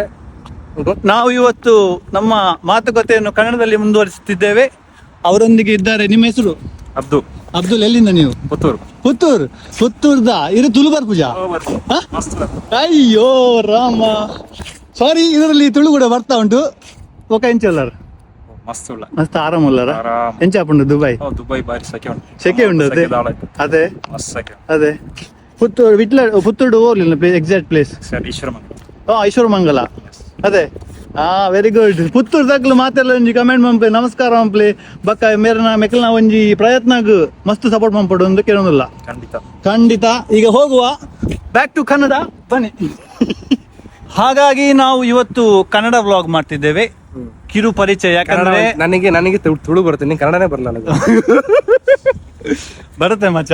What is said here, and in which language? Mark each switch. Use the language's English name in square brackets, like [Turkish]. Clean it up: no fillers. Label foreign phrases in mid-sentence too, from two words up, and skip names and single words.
[Kannada] ನಾವು ಇವತ್ತು ನಮ್ಮ ಮಾತುಕತೆಯನ್ನು ಕನ್ನಡದಲ್ಲಿ ಮುಂದುವರಿಸುತ್ತಿದ್ದೇವೆ. ಅವರೊಂದಿಗೆ ಇದ್ದಾರೆ. ನಿಮ್ಮ ಹೆಸರು? ಅಬ್ದುಲ್. ಎಲ್ಲಿಂದ ನೀವು? [Tulu] ಪುತ್ತೂರ್ದ ಇದು ತುಳುಬಾರ್ ಪೂಜಾ. [Kannada] ಅಯ್ಯೋ ರಾಮ, ಸಾರಿ, ಇದರಲ್ಲಿ ತುಳು ಕೂಡ ಬರ್ತಾ ಉಂಟು. [Tulu] ಒಕ್ಕ ಎಂಚಲ್ಲರ್ ಮಸ್ತ್ ಆರಾಮಲ್ಲರ ಎಂಚಾಪುಂಡು ದುಬೈ ಬಾರಿ ಸೆಕೆ ಉಂಡು. [Kannada] ಅದೇ ಪುತ್ತೂರು ಹೋಗ್ಲಿಲ್ಲ [English] exact place. [Kannada] ಈಶ್ವರಮಂಗಲ. ಅದೇ [English] very good. [Tulu] ಪುತ್ತೂರು ದಕ್ಲು ಮಾತೆಲ್ಲ ಒಂಜಿ ಕಮೆಂಟ್ ಮಂಪೆ, ನಮಸ್ಕಾರ ಮಂಪ್ಲೆ ಬಕ್ಕ ಮೇರನ ಮೆಕ್ಕಲ್ನ ಒಂಜಿ ಪ್ರಯತ್ನಗ್ ಮಸ್ತ್ ಸಪೋರ್ಟ್ ಮಂಪಡು ಒಂದು ಕೇಳೋದಿಲ್ಲ. [Kannada] ಖಂಡಿತ. ಈಗ ಹೋಗುವ [English] back to [Kannada] ಕನ್ನಡ ಬನ್ನಿ. ಹಾಗಾಗಿ ನಾವು ಇವತ್ತು ಕನ್ನಡ ವ್ಲಾಗ್ ಮಾಡ್ತಿದ್ದೇವೆ. ಕಿರು ಪರಿಚಯ. ಯಾಕಂದ್ರೆ ನನಗೆ ತುಳು ಬರುತ್ತೆ, ನೀನ್ ಕನ್ನಡನೇ ಬರಲ್ಲ. ಬರುತ್ತೆ ಮಚ್ಚ.